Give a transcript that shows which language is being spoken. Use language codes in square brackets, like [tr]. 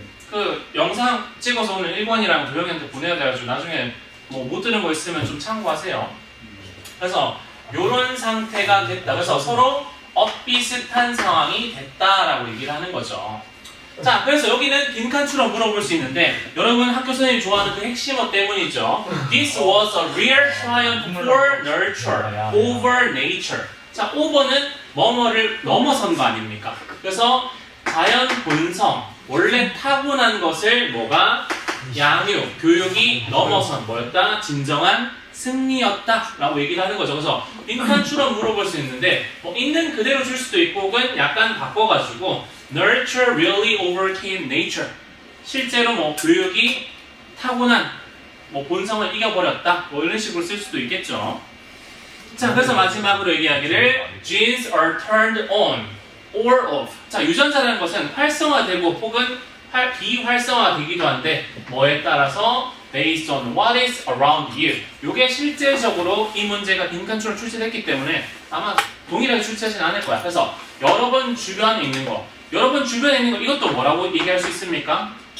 [ko] 그 영상 찍어서 오늘 1번이랑 도영이한테 보내야 돼가지고 나중에 뭐 못 들은 거 있으면 좀 참고하세요. 그래서 요런 상태가 됐다. 그래서 서로 비슷한 상황이 됐다라고 얘기를 하는 거죠. 자, 그래서 여기는 빈칸처럼 물어볼 수 있는데 여러분 학교 선생님이 좋아하는 그 핵심어 때문이죠. [en] This was a real triumph for nurture over nature. [ko] 자, over는 뭐뭐를 넘어선 거 아닙니까? 그래서 자연 본성, 원래 타고난 것을 뭐가 양육, 교육이 넘어선 뭐였다? 진정한 승리였다 라고 얘기를 하는 거죠. 그래서 빈칸처럼 물어볼 수 있는데 뭐 있는 그대로 줄 수도 있고 혹은 약간 바꿔가지고 [en] Nurture really overcame nature. [ko] 실제로 뭐 교육이 타고난 뭐 본성을 이겨버렸다. 뭐 이런 식으로 쓸 수도 있겠죠. 자, 그래서 마지막으로 얘기하기를 [en] genes are turned on or off. [ko] 자, 유전자라는 것은 활성화되고 혹은 비활성화되기도 한데 뭐에 따라서 [en] based on what is around you. [ko] 요게 실제적으로 이 문제가 빈칸처럼 출제됐기 때문에 아마 동일하게 출제하진 않을 거야. 그래서 여러분 주변에 있는 거, 여러분 주변에 있는 거 이것도 뭐라고 얘기할 수 있습니까?